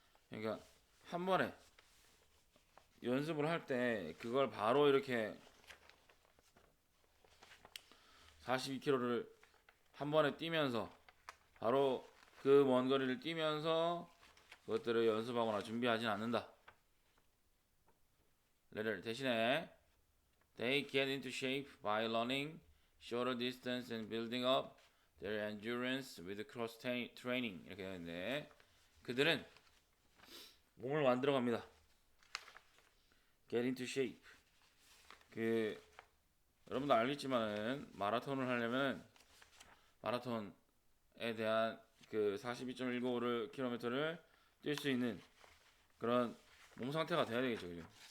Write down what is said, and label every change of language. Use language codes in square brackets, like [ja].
[ko] 그러니까 한 번에 연습을 할 때 그걸 바로 이렇게 42km를 한 번에 뛰면서 바로 그 먼 거리를 뛰면서 그것들을 연습하거나 준비하진 않는다. 레를 대신에 [en] they get into shape by running shorter distance and building up their endurance with cross training [ko] 이렇게 되는데 그들은 몸을 만들어 갑니다. [en] get into shape [ko] 그 여러분도 알겠지만은 마라톤을 하려면 마라톤에 대한 그 42.195km를 뛸 수 있는 그런 몸 상태가 돼야 되겠죠. 그죠?